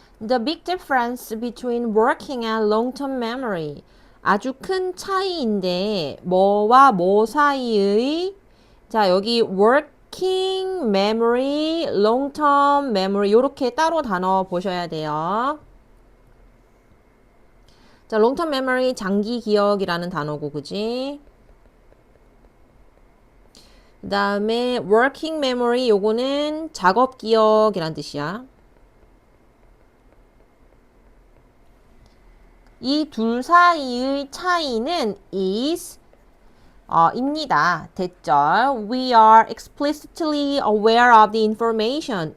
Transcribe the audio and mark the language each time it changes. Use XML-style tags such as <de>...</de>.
<en>The big difference between working and long-term memory.</en> <ko>아주 큰 차이인데 뭐와 뭐 사이의 자 여기 working memory, long-term memory 이렇게 따로 단어 보셔야 돼요. 자 long-term memory 장기 기억이라는 단어고 그지? 그 다음에 working memory 요거는 작업 기억이란 뜻이야. 이 둘 사이의 차이는 is 입니다.</ko> <en>대절 We are explicitly aware of the information.</en>